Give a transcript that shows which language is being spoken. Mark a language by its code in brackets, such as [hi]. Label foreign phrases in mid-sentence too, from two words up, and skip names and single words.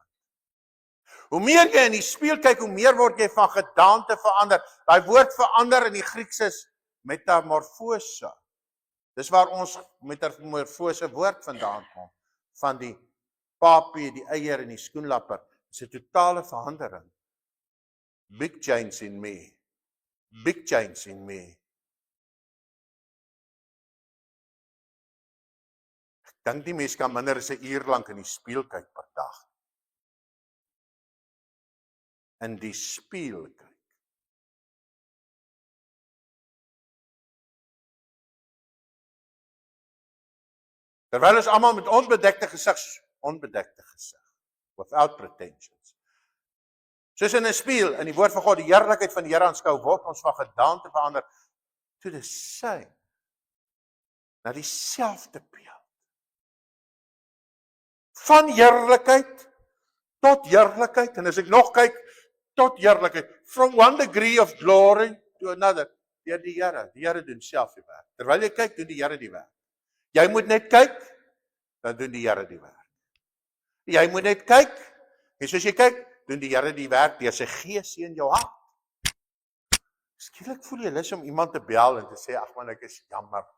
[af] Hoe meer jy in die spieël kyk, hoe meer word jy van gedaante verander. Daai woord verander in die Grieks is metamorfose. Dis waar ons metamorfose woord vandaan kom. Van die papie, die eier en die skoenlapper. Dis 'n totale verandering. [en] Big change in me. Big change in me. [af] Ek dink die mens kan minder as 'n uur lank in die spieël kyk per dag. In die spieël kyk. Terwyl ons almal met onbedekte gesig, [en] without pretensions. [af] Soos in 'n spieël, in die woord van God, die heerlikheid van die Here aanskou, word ons van gedaante verander [en] to the same, [af] na dieselfde beeld. Van heerlikheid tot heerlikheid, en as ek nog kyk, tot heerlikheid, [en] from one degree of glory to another, [af] deur die Here doen self die werk. Terwyl jy kyk, doen die Here die werk. Jy moet net kyk, dan doen die Here die werk. Jy moet net kyk, en soos jy kyk, doen die Here die werk deur sy gees in jou hart. Skielik voel jy lus om iemand te bel en te sê, ag man, ek is jammer.